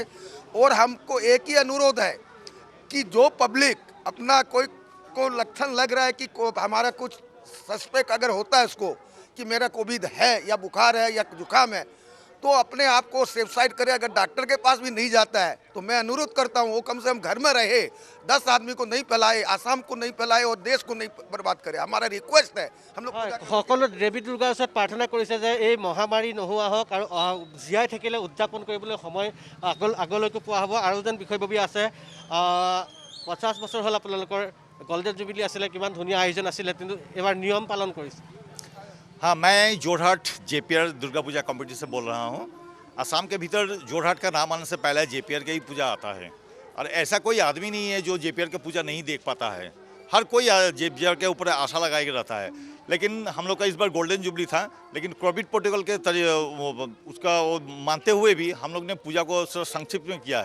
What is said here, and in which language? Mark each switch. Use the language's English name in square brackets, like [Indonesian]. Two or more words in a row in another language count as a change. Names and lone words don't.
[Hindi] और हमको एक ही अनुरोध है कि जो पब्लिक अपना कोई को लक्षण लग रहा है कि हमारा कुछ सस्पेक्ट अगर होता है उसको कि मेरा कोविड है या बुखार है या जुकाम है, तो अपने आप को [English] safe side [Hindi] करे। अगर डॉक्टर के पास भी नहीं जाता है तो मैं अनुरोध करता हूँ वो कम से कम घर में रहे, 10 आदमी को नहीं फैलाए, आसाम को नहीं फैलाए और देश को नहीं बर्बाद करे। हमारा रिक्वेस्ट है। हम लोग [Assamese] সকলো দেৱী দুৰ্গাৰ ওচৰত প্ৰাৰ্থনা কৰিছে যে এই মহামাৰী নোহোৱা হওক আৰু জীয়াই থাকিলে উদযাপন কৰিবলৈ সময় আগলৈকে পোৱা হ'ব। আৰু যেন বিষয়ববীয়া আছে, 50 বছৰ হ'ল আপোনালোকৰ [English] golden jubilee [Assamese] আছিলে, কিমান ধুনীয়া আয়োজন আছিলে, কিন্তু এবাৰ নিয়ম পালন কৰিছে। [Hindi] हाँ, मैं जोरहाट JPR दुर्गा पूजा कमेटी से बोल रहा हूँ। असम के भीतर जोरहाट का नाम आने से पहले JPR की ही पूजा आता है। और ऐसा कोई आदमी नहीं है जो JPR की पूजा नहीं देख पाता है। हर कोई JPR के ऊपर आशा लगाए रहता है। लेकिन हम लोग का इस बार [English] golden jubilee [Hindi] था, लेकिन [English] Covid protocol [Hindi] के उसका मानते हुए भी हम लोग ने पूजा को संक्षिप्त में किया है।